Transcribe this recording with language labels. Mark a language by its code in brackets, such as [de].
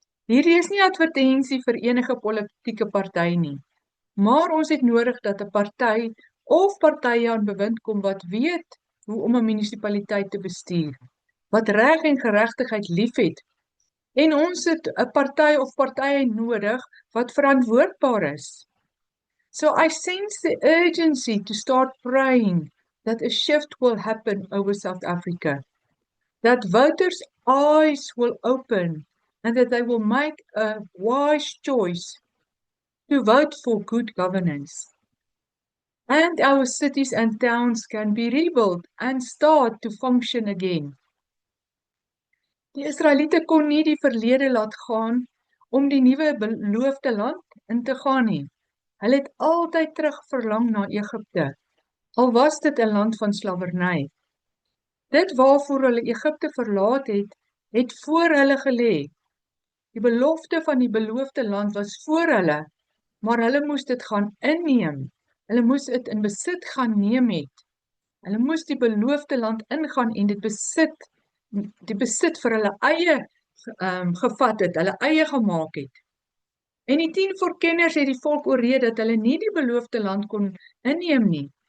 [af] Hierdie is nie advertensie vir enige politieke party nie, maar ons het nodig dat 'n party of partye aan bewind kom wat weet hoe om 'n munisipaliteit te bestuur, wat reg en geregtigheid liefhet. En ons het 'n party of partye nodig wat verantwoordbaar is. [en] So I sense the urgency to start praying that a shift will happen over South Africa, that voters' eyes will open and that they will make a wise choice to vote for good governance. And our cities and towns can be rebuilt and start to function again. [af] Die Israeliete kon nie die verlede laat gaan om die nuwe beloofde land in te gaan nie. Hulle het altyd terug verlang na Egipte, al was dit 'n land van slawerny. Dit waarvoor hulle Egipte verlaat het, het voor hulle gelê. Die belofte van die beloofde land was voor hulle, maar hulle moes dit gaan inneem. Hulle moes dit in besit gaan neem het. Hulle moes die beloofde land ingaan en die besit vir hulle eie gevat het, hulle eie gemaak het. En die 10 voorkenners het die volk oorreed dat hulle nie die beloofde land kon inneem nie.